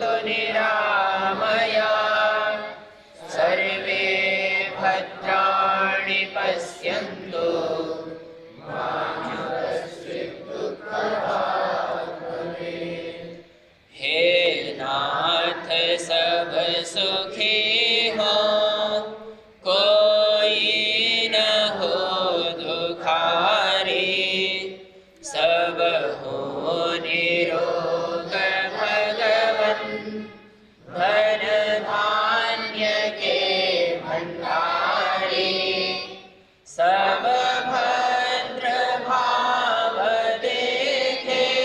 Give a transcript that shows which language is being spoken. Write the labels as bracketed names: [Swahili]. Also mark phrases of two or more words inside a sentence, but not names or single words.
[Sanskrit] निरामया सर्वे भद्राणि पश्यन्तु मा कश्चित् दुःखभाग् भवेत्। [Hindi] हे नाथ सब सुखी हो, कोई न हो दुखारी, सब हो निरोग भगवन, धन धान्य के भंडारी, सब भद्र भाव देखे,